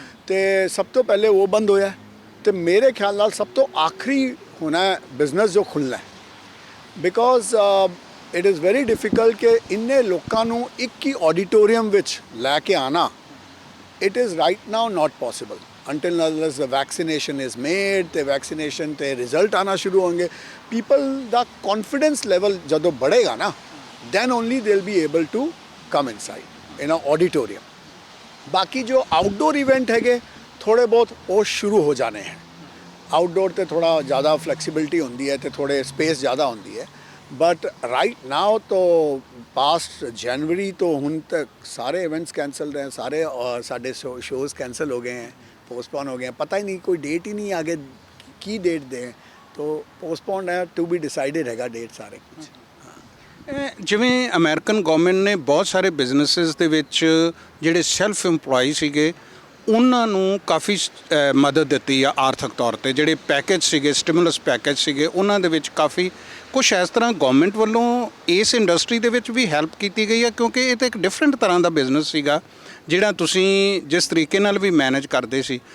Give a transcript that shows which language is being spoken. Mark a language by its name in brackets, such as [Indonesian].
[Punjabi] ਤੇ ਸਭ ਤੋਂ ਪਹਿਲੇ ਉਹ ਬੰਦ ਹੋਇਆ ਤੇ ਮੇਰੇ ਖਿਆਲ ਨਾਲ ਸਭ ਤੋਂ ਆਖਰੀ ਹੋਣਾ ਬਿਜ਼ਨਸ ਜੋ ਖੁੱਲ੍ਹਣਾ ਹੈ। [English] because it is very difficult [Punjabi] ਕਿ ਇੰਨੇ ਲੋਕਾਂ ਨੂੰ ਇੱਕ ਹੀ ਆਡੀਟੋਰੀਅਮ ਵਿੱਚ ਲੈ ਕੇ ਆਉਣਾ। [English] it is right now not possible until unless the vaccination is made [Punjabi] ਤੇ ਵੈਕਸੀਨੇਸ਼ਨ ਤੇ ਰਿਜ਼ਲਟ ਆਉਣਾ ਸ਼ੁਰੂ ਹੋਣਗੇ। ਪੀਪਲ ਦਾ ਕੌਨਫੀਡੈਂਸ ਲੈਵਲ ਜਦੋਂ [Hindi] बढ़ेगा [Punjabi] ਨਾ, [English] then only they'll be able to come inside in a auditorium। [Punjabi] ਬਾਕੀ ਜੋ ਆਊਟਡੋਰ ਇਵੈਂਟ ਹੈਗੇ ਥੋੜ੍ਹੇ ਬਹੁਤ ਉਹ ਸ਼ੁਰੂ ਹੋ ਜਾਣੇ ਹੈ। ਆਊਟਡੋਰ ਤੇ ਥੋੜ੍ਹਾ ਜ਼ਿਆਦਾ ਫਲੈਕਸੀਬਿਲਿਟੀ ਹੁੰਦੀ ਹੈ ਤੇ ਥੋੜ੍ਹੇ ਸਪੇਸ ਜ਼ਿਆਦਾ ਹੁੰਦੀ ਹੈ। ਬਟ ਰਾਈਟ ਨਾਓ ਤੋਂ ਪਾਸਟ ਜਨਵਰੀ ਤੋਂ ਹੁਣ ਤੱਕ ਸਾਰੇ [Hindi] ਇਵੈਂट्स कैंसिल रहे हैं, सारे और साढ़े शोज़ कैंसिल हो गए हैं, पोस्टपोन हो गए हैं। पता ही नहीं, कोई डेट ही नहीं आगे की डेट दें, तो पोस्टपोन है, [English] to be decided [Hindi] हैगा डेट सारे कुछ। [Punjabi] ਜਿਵੇਂ ਅਮਰੀਕਨ ਗਵਰਨਮੈਂਟ ਨੇ ਬਹੁਤ ਸਾਰੇ ਬਿਜ਼ਨਸਿਸ ਦੇ ਵਿੱਚ ਜਿਹੜੇ ਸੈਲਫ ਇੰਪਲੋਈ ਸੀਗੇ ਉਹਨਾਂ ਨੂੰ ਕਾਫੀ ਮਦਦ ਦਿੱਤੀ ਆ ਆਰਥਿਕ ਤੌਰ ਤੇ। ਜਿਹੜੇ ਪੈਕੇਜ ਸੀਗੇ, ਸਟਿਮੂਲਸ ਪੈਕੇਜ ਸੀਗੇ, ਉਹਨਾਂ ਦੇ ਵਿੱਚ ਕਾਫੀ ਕੁਛ ਇਸ ਤਰ੍ਹਾਂ ਗਵਰਨਮੈਂਟ ਵੱਲੋਂ ਇਸ ਇੰਡਸਟਰੀ ਦੇ ਵਿੱਚ ਵੀ ਹੈਲਪ ਕੀਤੀ ਗਈ ਹੈ, ਕਿਉਂਕਿ ਇਹ ਤਾਂ ਇੱਕ ਡਿਫਰੈਂਟ ਤਰ੍ਹਾਂ ਦਾ ਬਿਜ਼ਨਸ ਸੀਗਾ ਜਿਹੜਾ ਤੁਸੀਂ ਜਿਸ ਤਰੀਕੇ ਨਾਲ ਵੀ ਮੈਨੇਜ ਕਰਦੇ ਸੀ।